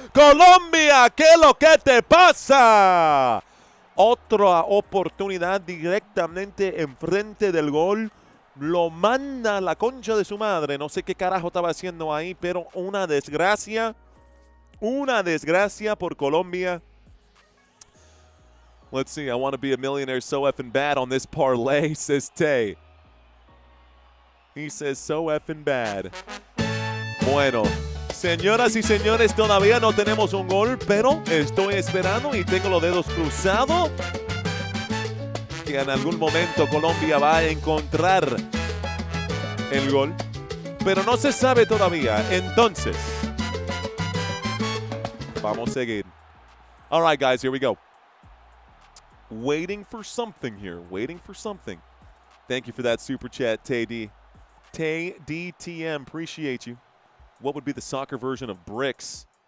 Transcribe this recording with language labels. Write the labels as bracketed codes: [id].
[es] Colombia, ¿qué lo que te pasa? Otra oportunidad directamente enfrente del gol. Lo manda a la concha de su madre. No sé qué carajo estaba haciendo ahí, pero una desgracia. Una desgracia por Colombia. [en] Let's see. I want to be a millionaire so effing bad on this parlay, says Tay. He says so effing bad. [es] Bueno, señoras y señores, todavía no tenemos un gol, pero estoy esperando y tengo los dedos cruzados que en algún momento Colombia va a encontrar el gol, pero no se sabe todavía. Entonces, vamos a seguir. [en] All right, guys, here we go. Waiting for something here. Waiting for something. Thank you for that super chat, Tay D. Tay DTM, appreciate you. What would be the soccer version of bricks?